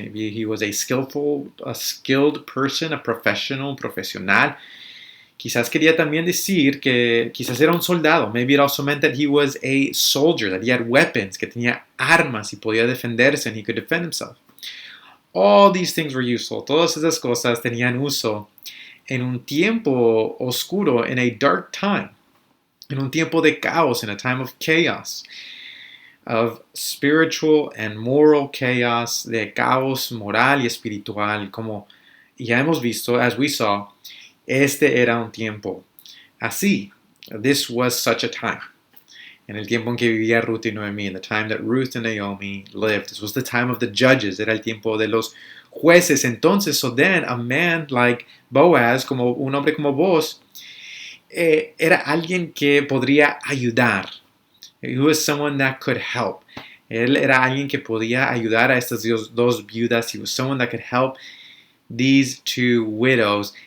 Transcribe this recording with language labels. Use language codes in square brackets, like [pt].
[en] Maybe he was a skilled person, a profesional. [es] Quizás quería también decir que quizás era un soldado. [en] Maybe it also meant that he was a soldier, that he had weapons, [es] que tenía armas y podía defenderse, [en] and he could defend himself. All these things were useful. [es] Todas esas cosas tenían uso en un tiempo oscuro, [en] in a dark time, [es] en un tiempo de caos, [en] in a time of chaos, of spiritual and moral chaos, [es] de caos moral y espiritual, como ya hemos visto, [en] as we saw. [es] Este era un tiempo así. [en] This was such a time. [es] En el tiempo en que vivía Ruth y Noemí, [en] in the time that Ruth and Naomi lived. This was the time of the judges. [es] Era el tiempo de los jueces. Entonces, [en] so then, [es] a man like Boaz, como un hombre como Boaz, era alguien que podría ayudar. [en] He was someone that could help. [es] Él era alguien que podía ayudar a estas dos viudas. [en] He was someone that could help these two widows.